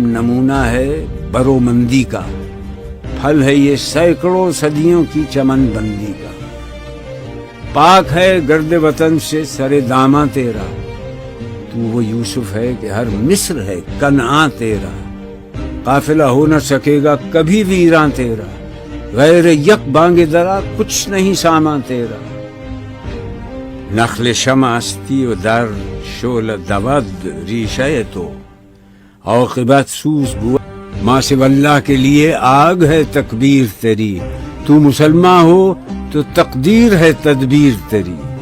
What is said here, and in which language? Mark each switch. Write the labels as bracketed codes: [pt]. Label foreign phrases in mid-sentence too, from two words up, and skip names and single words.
[ur] نمونہ ہے برومندی کا، پھل ہے یہ سینکڑوں صدیوں کی چمن بندی کا، پاک ہے گرد وطن سے سر داماں تیرا، تو وہ یوسف ہے کہ ہر مصر ہے کنعان تیرا، قافلہ ہو نہ سکے گا کبھی ویراں تیرا، غیر یک بانگ درا کچھ نہیں سامان تیرا، [fa] نخل شمع استی و در شعلہ دود ریشہ تو، عاقبت سوز [ur] بوا ماں سے اللہ کے لیے آگ ہے تکبیر تیری، تو مسلمان ہو تو تقدیر ہے تدبیر تیری۔